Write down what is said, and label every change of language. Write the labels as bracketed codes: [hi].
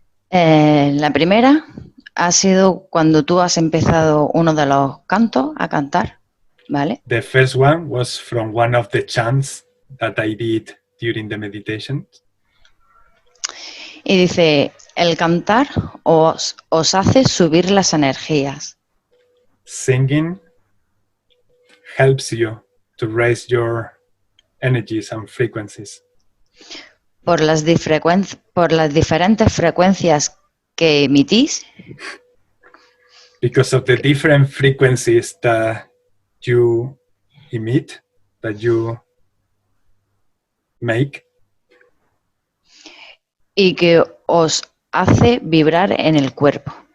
[es] La primera ha sido cuando tú has empezado uno de los cantos a cantar, ¿vale? [en] The first one was from one of the chants that I did during the meditation. [es] Y dice, el cantar os hace subir las energías. [en] Singing helps you to raise your energies and frequencies. [es] Por las diferentes frecuencias que emitís. [en] Because of the different frequencies that you emit, that you make, [es] y que os hace vibrar en el cuerpo.